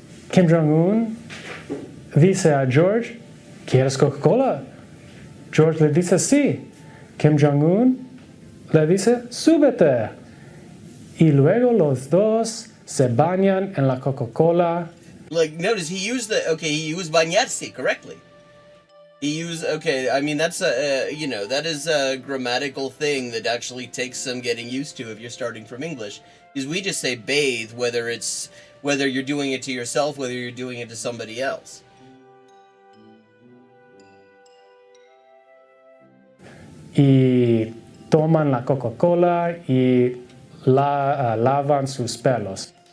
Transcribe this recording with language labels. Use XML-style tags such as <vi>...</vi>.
<es>Kim Jong-un dice a George, ¿quieres Coca-Cola? George le dice sí. Kim Jong-un le dice súbete. Y luego los dos se bañan en la Coca-Cola.</es> <en>Like, notice he used bañarse correctly. I mean, that's that is a grammatical thing that actually takes some getting used to if you're starting from English. Is we just say bathe, whether you're doing it to yourself, whether you're doing it to somebody else.</en> <es>Y toman la Coca-Cola y lavan sus pelos.</es>